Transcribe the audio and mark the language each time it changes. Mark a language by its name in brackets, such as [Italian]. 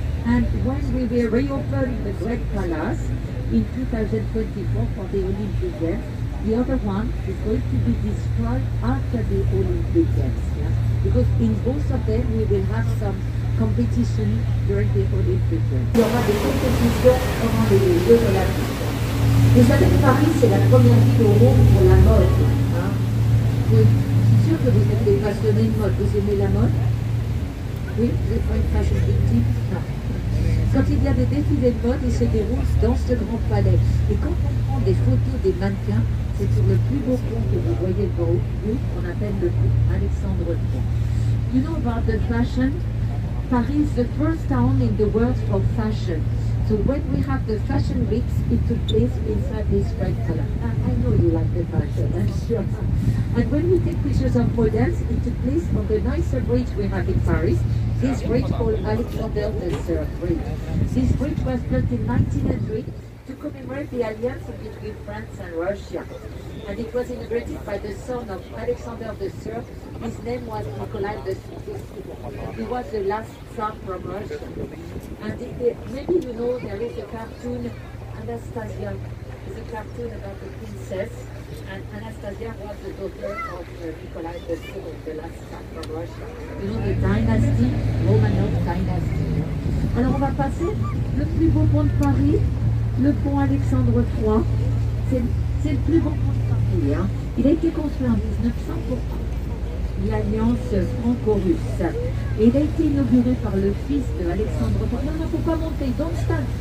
[English] And when we will reopen the Great Palace in 2024 for the Olympic Games, the other one is going to be destroyed after the Olympic Games. Yeah? Because in both of them, we will have some competition during the Olympic Games. [French] Il y aura des compétitions pendant les Jeux Olympiques. Vous savez que Paris, c'est la première ville au monde pour la mode. Hein? Je suis sûre que vous êtes des passionnés de mode. Vous aimez la mode? Oui, vous n'êtes pas une fashion victime? Non. Quand il y a des défilés de mode, ils se déroulent dans ce grand palais. Et quand on prend des photos des mannequins, c'est sur le plus beau pont que vous voyez devant vous, qu'on appelle le pont Alexandre III. [English] You know about the fashion? Paris is the first town in the world for fashion. So when we have the fashion weeks, it took place inside this Great Palace. I know you like the fashion, I'm sure. And when we take pictures of models, it took place on the nicer bridge we have in Paris. This bridge called Alexander III Bridge. This bridge was built in 1900 to commemorate the alliance between France and Russia. And it was inaugurated by the son of Alexander III. His name was Nikolai II. He was the last Tsar from Russia. And maybe you know there is a cartoon, Anastasia. It's a cartoon about the princess. And Anastasia was the daughter of Nikolai II, the last Tsar from Russia. You know the dynasty, Romanov dynasty. [French] Alors on va passer le plus beau pont de Paris, le pont Alexandre III. C'est le plus beau pont de Paris. Hein. Il a été construit en 1900 pour l'alliance franco-russe. Et il a été inauguré par le fils de Alexandre III. Non, non, il ne faut pas monter, [English] don't stand.